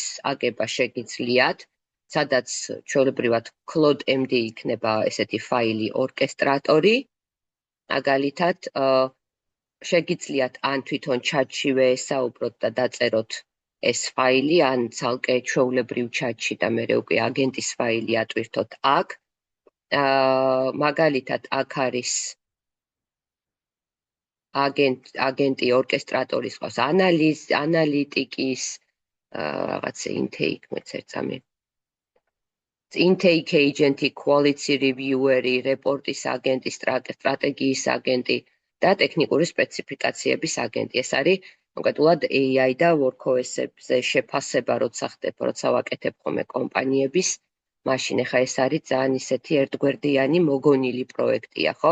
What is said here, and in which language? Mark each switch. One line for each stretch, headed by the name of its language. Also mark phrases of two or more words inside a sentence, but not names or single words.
Georgian: აგება შეგიძლიათ, სადაც ჩვეულებრივად CloudMD იქნება ესეთი ფაილი ორკესტრატორი, მაგალითად შეგიძლიათ ან თვითონ ჩატშივე ესაუბროთ და დაწეროთ ეს ფაილი, ან ცალკე ჩვეულებრივ ჩატში და მერე უკვე აგენტის ფაილი ატვირთოთ აქ. მაგალითად აქ არის აგენტი ორკესტრატორის ყავს ანალიტიკის რაღაც
English: intake agent-
Georgian: ი,
English: quality reviewer-
Georgian: ი, რეპორტის აგენტი, სტრატეგიის აგენტი და ტექნიკური სპეციფიკაციების აგენტი. ეს არის კონკრეტულად AI და WorkOS-ებზე შეფასება, როცა ვაკეთებ ხოლმე კომპანიების, მაშინ ახლა ეს არის ძალიან ისეთი ერთგვერდიანი მოგონილი პროექტია, ხო?